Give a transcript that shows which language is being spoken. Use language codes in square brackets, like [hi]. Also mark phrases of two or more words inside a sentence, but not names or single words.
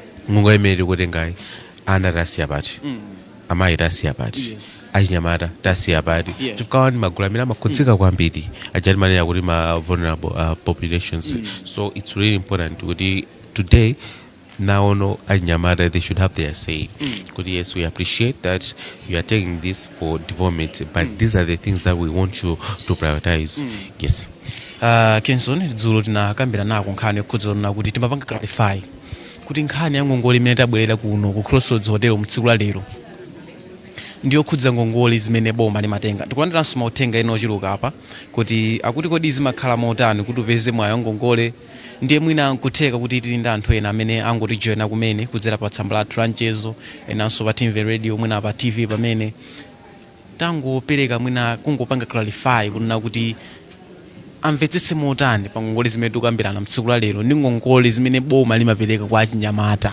[ny] ngongole imene kutengayi ana tasiya pati amayi tasiya pati achinyamata tasiya pati chifukwa ndi magulu amene amakhudzika kwambiri ajati manena kuti ma [en] vulnerable populations. So it's really important kuti today now achinyamata they should have their say. Kuti yes, we appreciate that you are taking this for development, but these are the things that we want you to prioritize. Yes. [ny] Kenson dzulo tinakambira nako nkhani yokhudzana kuti timapanga clarify kuti nkhani ya ngongole imene tabwerera kuno ku Crossroads Hotel mtsiku la lero ndiyo khudza ngongole zimene boma limatenga. Tikulandiranso mauthenga ena ochuluka apa kuti akuti kodi zimakhala motani kuti upeze mwayo ngongole ndiye mwina nkutheka kuti tili ndi anthu ena amene angotijoyina kumene kudzera pa tsamba la Tranchezo enanso pa Timveni radio mwina pa TV pamene tangopereka mwina kungopanga clarify kunena kuti amvetsetse motani pa ngongole zimene tikukambirana mtsiku la lero ndi ngongole zimene boma limapereka kwa achinyamata.